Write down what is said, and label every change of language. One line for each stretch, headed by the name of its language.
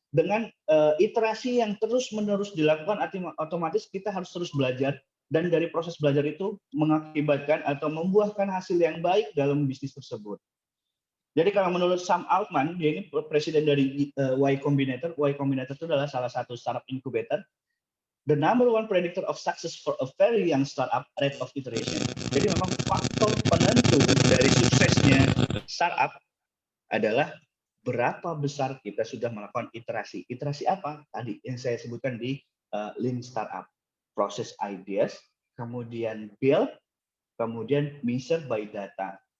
Indonesian: dengan iterasi yang terus-menerus dilakukan, otomatis kita harus terus belajar, dan dari proses belajar itu mengakibatkan atau membuahkan hasil yang baik dalam bisnis tersebut. Jadi kalau menurut Sam Altman, dia ini presiden dari Y Combinator. Y Combinator itu adalah salah satu startup incubator.
English: The number one predictor of success for a very young startup, rate of iteration.
Indonesian: Jadi memang faktor penentu dari suksesnya startup adalah berapa besar kita sudah melakukan iterasi. Iterasi apa? Tadi yang saya sebutkan di Lean Startup. Proses ideas, kemudian build, kemudian
English: measure by data.